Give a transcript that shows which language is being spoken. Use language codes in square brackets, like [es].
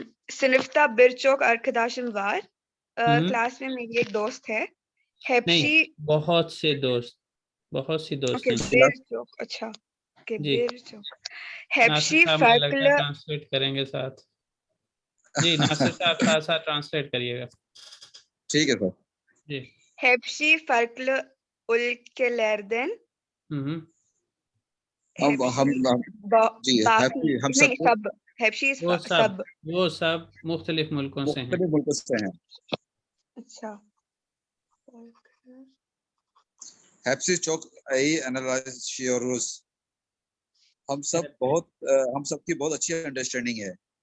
[tr] Sınıfta birçok arkadaşım var. [hi] Class में मेरी एक दोस्त है. नहीं, बहुत से दोस्त, बहुत सी दोस्त हैं। [tr] birçok. अच्छा. birçok. Hepsi farklı. [hi] ट्रांसलेट करेंगे साथ। जी नासिर साहब साथ ट्रांसलेट करिएगा। ठीक है सर जी. [tr] Hepsi farklı ülkelerden. [hi] हम जी हम सब [tr] Hepsi [hi] वो सब मुख्तलिफ मुल्कों से हैं। अच्छा. [tr] Hepsi çok iyi anlaşıyoruz. [hi] हम सबकी बहुत अच्छी अंडरस्टैंडिंग है.